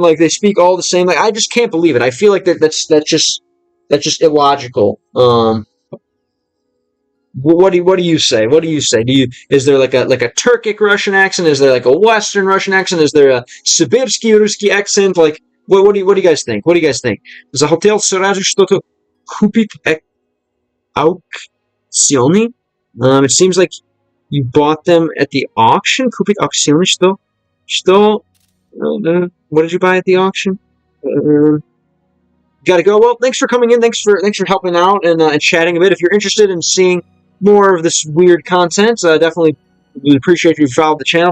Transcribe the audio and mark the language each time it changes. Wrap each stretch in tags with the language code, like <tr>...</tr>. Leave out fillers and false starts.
<en>Like they speak all the same." Like I just can't believe it. I feel like that's just illogical. What do you say? Is there like a Turkic Russian accent? Is there like a Western Russian accent? Is there a Sibirsky Ruski accent? Like what do you guys think?</en> <ru>Захотел сразу что-то купить аукционе.</ru> <en>It seems like you bought them at the auction.</en> <ru>Купить аукционе что?</ru> <en>What did you buy at the auction? Gotta go. Well, thanks for coming in. Thanks for helping out and chatting a bit. If you're interested in seeing more of this weird content, definitely would appreciate if you followed the channel.</en>